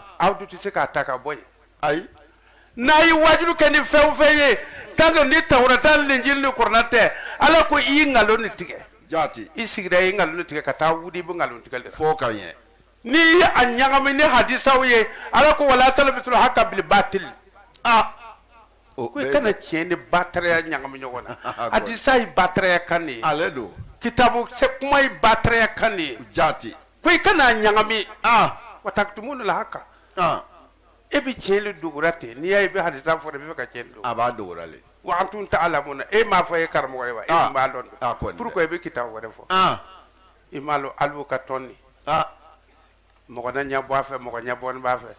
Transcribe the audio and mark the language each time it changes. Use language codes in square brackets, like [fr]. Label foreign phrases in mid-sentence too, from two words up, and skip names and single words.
[bm] aw dun tɛ se k'a ta ka bɔ yen Ayi. n'a ye wajibi kɛ ni fɛn o fɛn ye [fr] tant que [bm] ni tawrata ni lenjiri ni kuranɛ tɛ ala ko i ye nkalon ni tigɛ Jate. i sigira i ye nkalon ni tigɛ ka taa wuli i bɛ nkalon tigɛ de la Fo kanye. n'i ye a ɲagami ni hadisaw ye ala ko [ar] ولا تلبسوا الحق بالباطل Ah. [bm] ko i kana tiɲɛ ni bataraya ɲagami ɲɔgɔn na hadisa ye bataraya kan de ye Ale do. kitabu kuma ye bataraya kan de ye Jate. ko i kana ɲagami Ah. [ar] وتكتموا الحق Ah. [bm] e bɛ tiɲɛ le dogora ten n'i y'a ye i bɛ hadisa fɔ i bɛ fɛ ka tiɲɛ don Aba dogorale. [ar] وأنتم تعلمون [bm] e m'a fɔ e karamɔgɔ ye wa e Ah. tun b'a dɔn Ah, kɔni dɛ. pourquoi i bɛ kitabu wɛrɛ fɔ Ah. i m'a lɔn alu ka tɔn nin Ah. mɔgɔ na ɲɛ bɔ a fɛ mɔgɔ ɲɛ bɔni b'a fɛ